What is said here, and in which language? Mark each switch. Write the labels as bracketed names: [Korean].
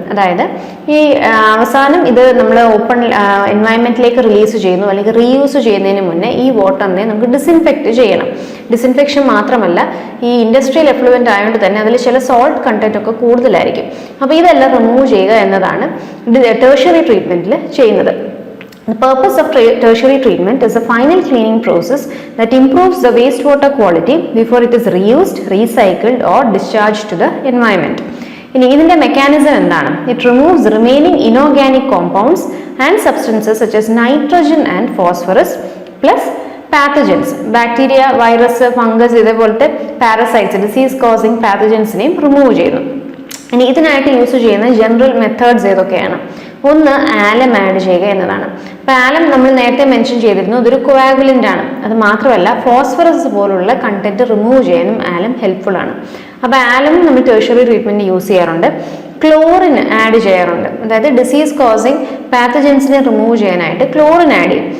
[Malayalam] അതായത് ഈ അവസാനം ഇത് നമ്മൾ ഓപ്പൺ എൻവയൺമെന്റിലേക്ക് റിലീസ് ചെയ്യുന്നു അല്ലെങ്കിൽ റീയൂസ് ചെയ്യുന്നതിന് മുന്നേ ഈ വാട്ടറിനെ നമുക്ക് ഡിസിൻഫെക്റ്റ് ചെയ്യണം. ഡിസിൻഫെക്ഷൻ മാത്രമല്ല, ഈ ഇൻഡസ്ട്രിയൽ എഫ്ലുവന്റ് ആയതുകൊണ്ട് തന്നെ അതിൽ ചില സോൾട്ട് കണ്ടന്റ് ഒക്കെ കൂടുതലായിരിക്കും. അപ്പോൾ ഇതെല്ലാം റിമൂവ് ചെയ്യുക എന്നതാണ് ടെർഷ്യറി ട്രീറ്റ്മെന്റിൽ ചെയ്യുന്നത്. [English] The purpose of tertiary treatment is a final cleaning process that improves the wastewater quality before it is reused, recycled or discharged to the environment. [Malayalam] ഇനി ഇതിന്റെ മെക്കാനിസം എന്താണ്? [English] It removes remaining inorganic compounds and substances such as nitrogen and phosphorus plus pathogens, bacteria, virus, fungus [Malayalam] ഇതേപോലത്തെ parasites, disease causing പാത്തജൻസിനെയും remove ചെയ്യുന്നു. ഇനി ഇതിനായിട്ട് use ചെയ്യുന്ന general methods ഏതൊക്കെയാണ്? ഒന്ന് ആലം ആഡ് ചെയ്യുക എന്നതാണ്. അപ്പോൾ ആലം നമ്മൾ നേരത്തെ മെൻഷൻ ചെയ്തിരുന്നു, ഇതൊരു കോയാഗുലൻ്റ് ആണ്. അത് മാത്രമല്ല ഫോസ്ഫറസ് പോലുള്ള കണ്ടന്റ് റിമൂവ് ചെയ്യാനും ആലം ഹെൽപ്ഫുൾ ആണ്. അപ്പോൾ ആലം നമ്മൾ ടെർഷ്യറി ട്രീറ്റ്മെന്റ് യൂസ് ചെയ്യാറുണ്ട്. ക്ലോറിൻ ആഡ് ചെയ്യാറുണ്ട്, അതായത് ഡിസീസ് കോസിങ് പാത്തജൻസിനെ റിമൂവ് ചെയ്യാനായിട്ട് ക്ലോറിൻ ആഡ് ചെയ്യും.